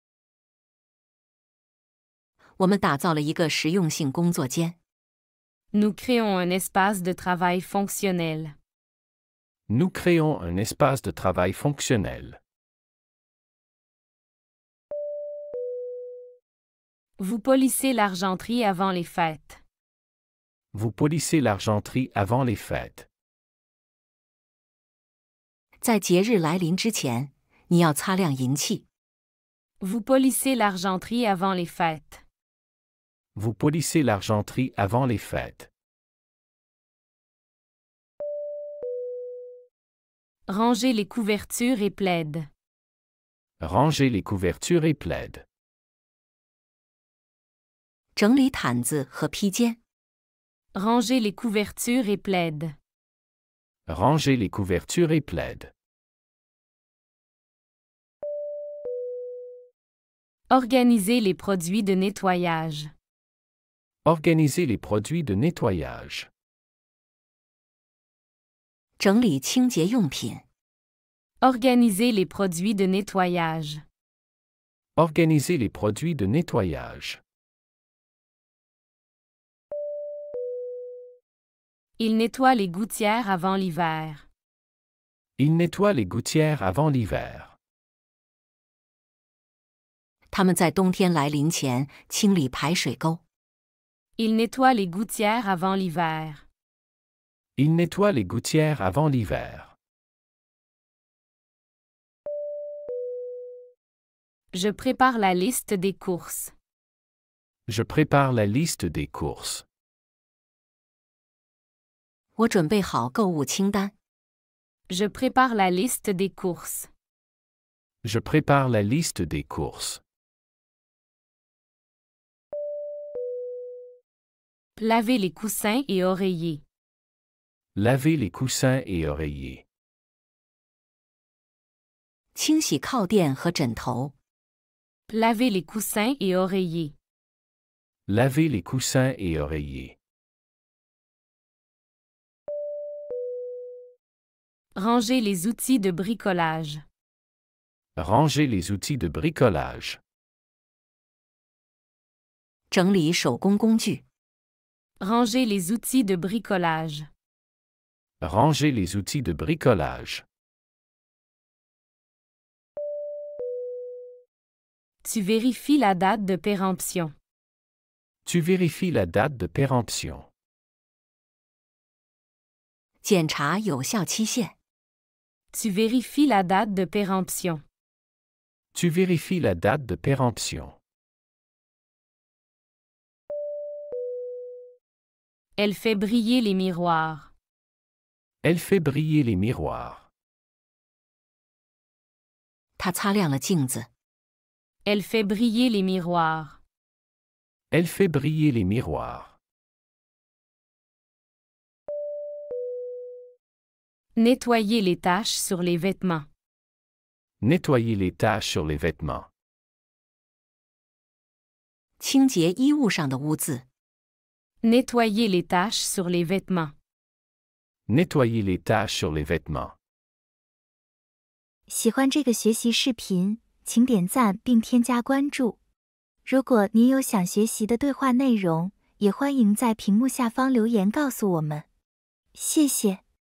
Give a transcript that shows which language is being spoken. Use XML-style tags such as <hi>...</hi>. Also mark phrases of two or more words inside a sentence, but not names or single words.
<zh>我们打造了一个实用性工作间。</zh> <fr>Nous créons un espace de travail fonctionnel. Nous créons un espace de travail fonctionnel. Vous polissez l'argenterie avant les fêtes. Vous polissez l'argenterie avant les fêtes.</fr> <zh>在节日来临之前，你要擦亮银器。</zh> <fr>Vous polissez l'argenterie avant les fêtes. Vous polissez l'argenterie avant les fêtes. Rangez les couvertures et plaides. Rangez les couvertures et plaides.</fr> <zh>整理毯子和披肩。</zh> <fr>Rangez les couvertures et plaides. Rangez les couvertures et plaides. Organisez les produits de nettoyage. Organisez les produits de nettoyage.</fr> <zh>整理清洁用品。</zh> <fr>Organisez les produits de nettoyage. Organisez les produits de nettoyage. Il nettoie les gouttières avant l'hiver. Il nettoie les gouttières avant l'hiver.</fr> <zh>他们在冬天来临前清理排水沟。</zh> <fr>Il nettoie les gouttières avant l'hiver. Il nettoie les gouttières avant l'hiver. Je prépare la liste des courses. Je prépare la liste des courses.</fr> <zh>我准备好购物清单。</zh> <fr>Je prépare la liste des courses. Je prépare la liste des courses. Lavez les coussins et oreillers. Lavez les coussins et oreillers.</fr> <zh>清洗靠垫和枕头。</zh> <fr>Lavez les coussins et oreillers. Lavez les coussins et oreillers. Rangez les outils de bricolage. Rangez les outils de bricolage.</fr> <zh>整理手工工具。</zh> <fr>Rangez les outils de bricolage. Rangez les outils de bricolage. Tu vérifies la date de péremption. Tu vérifies la date de péremption.</fr> <zh>检查有效期限。</zh> <fr>Tu vérifies la date de péremption. Tu vérifies la date de péremption. Elle fait briller les miroirs. Elle fait briller les miroirs.</fr> <zh>它擦亮了镜子。</zh> <fr>Elle fait briller les miroirs. Elle fait briller les miroirs. Nettoyer les taches sur les vêtements. Nettoyer les taches sur les vêtements.</fr> <zh>清洁衣物上的污渍。</zh> <fr>Nettoyer les taches sur les vêtements. Nettoyer les taches sur les vêtements.</fr> <zh>喜欢这个学习视频，请点赞并添加关注。如果您有想学习的对话内容，也欢迎在屏幕下方留言告诉我们。谢谢。</zh>